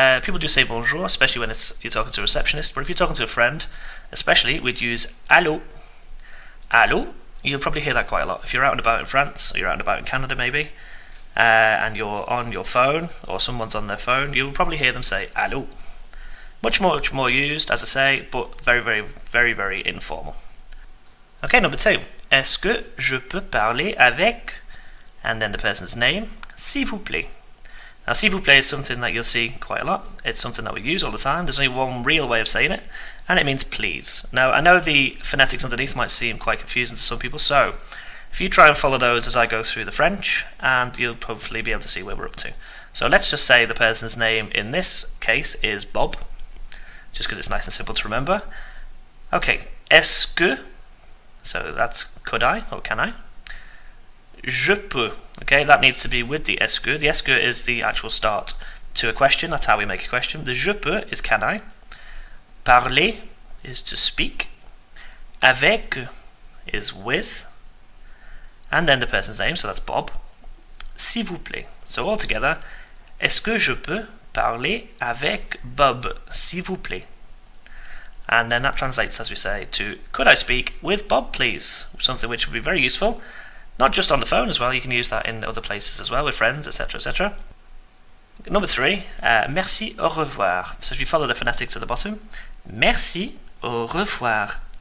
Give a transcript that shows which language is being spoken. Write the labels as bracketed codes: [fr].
[en] People do say bonjour, especially when you're talking to a receptionist. But if you're talking to a friend, especially, we'd use allô. Allô. You'll probably hear that quite a lot. If you're out and about in France, or you're out and about in Canada maybe, and you're on your phone, or someone's on their phone, you'll probably hear them say allô. Much more used, as I say, but very, very, very, very informal. Okay, number 2. [fr] Est-ce que je peux parler avec, [en] and then the person's name, [fr] s'il vous plaît. [en] Now, [fr] s'il vous plaît [en] is something that you'll see quite a lot. It's something that we use all the time. There's only one real way of saying it, and it means please. Now, I know the phonetics underneath might seem quite confusing to some people, so if you try and follow those as I go through the French, and you'll hopefully be able to see where we're up to. So let's just say the person's name in this case is Bob, just because it's nice and simple to remember. Okay, est-ce que, so that's could I, or can I? Je peux, okay, that needs to be with the est-ce que. The est-ce que is the actual start to a question, that's how we make a question. The je peux is can I. Parler is to speak. Avec is with. And then the person's name, so that's Bob. S'il vous plaît. So all together, [fr] est-ce que je peux parler avec Bob, s'il vous plaît? [en] And then that translates, as we say, to could I speak with Bob, please? Something which would be very useful. Not just on the phone as well, you can use that in other places as well, with friends, etc., etc. Number 3, [fr] merci, au revoir. [en] So if you follow the phonetics at the bottom, [fr] merci, au revoir.